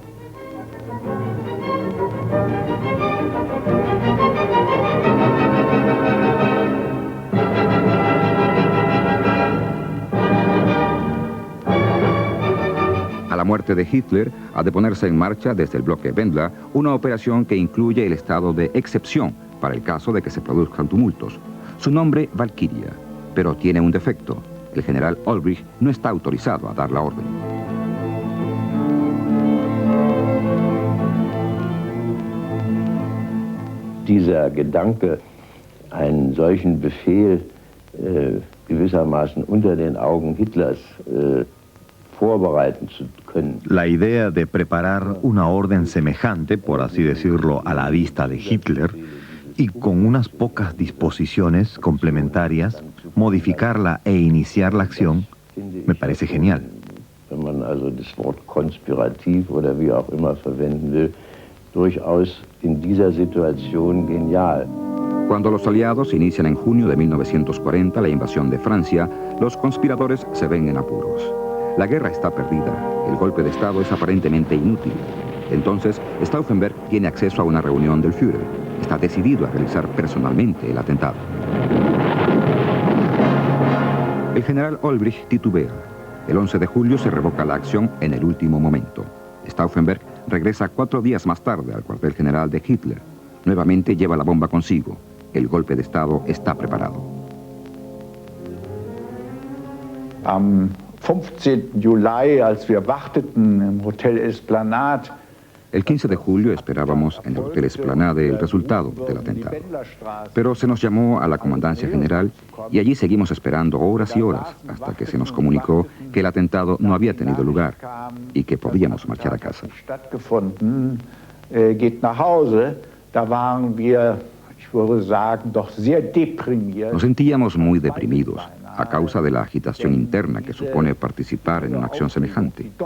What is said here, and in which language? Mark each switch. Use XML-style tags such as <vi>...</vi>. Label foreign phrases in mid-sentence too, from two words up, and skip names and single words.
<es>A la muerte de Hitler, ha de ponerse en marcha desde el bloque Wendler una operación que incluye el estado de excepción para el caso de que se produzcan tumultos. Su nombre, Valkyria, pero tiene un defecto. El general Ulbricht no está autorizado a dar la orden.</es> <de>Dieser Gedanke, einen solchen Befehl gewissermaßen unter den Augen Hitlers vorbereiten zu können.</de> <es>La idea de preparar una orden semejante, por así decirlo, a la vista de Hitler, y con unas pocas disposiciones complementarias, modificarla e iniciar la acción, me parece genial.</es> <de>Wenn man also das Wort konspirativ oder wie auch immer verwenden will, durchaus in dieser Situation genial.</de> <es>Cuando los aliados inician en junio de 1940 la invasión de Francia, los conspiradores se ven en apuros. La guerra está perdida, el golpe de Estado es aparentemente inútil. Entonces, Stauffenberg tiene acceso a una reunión del Führer. Está decidido a realizar personalmente el atentado. El general Ulbricht titubea. El 11 de julio se revoca la acción en el último momento. Stauffenberg regresa 4 días más tarde al cuartel general de Hitler. Nuevamente lleva la bomba consigo. El golpe de Estado está preparado.</es> <de>Am 15. Juli, als wir warteten im Hotel Esplanade,</de> <es>el 15 de julio esperábamos en el Hotel Esplanade el resultado del atentado. Pero se nos llamó a la Comandancia General y allí seguimos esperando horas y horas hasta que se nos comunicó que el atentado no había tenido lugar y que podíamos marchar a casa. Nos sentíamos muy deprimidos a causa de la agitación interna que supone participar en una acción semejante.</es>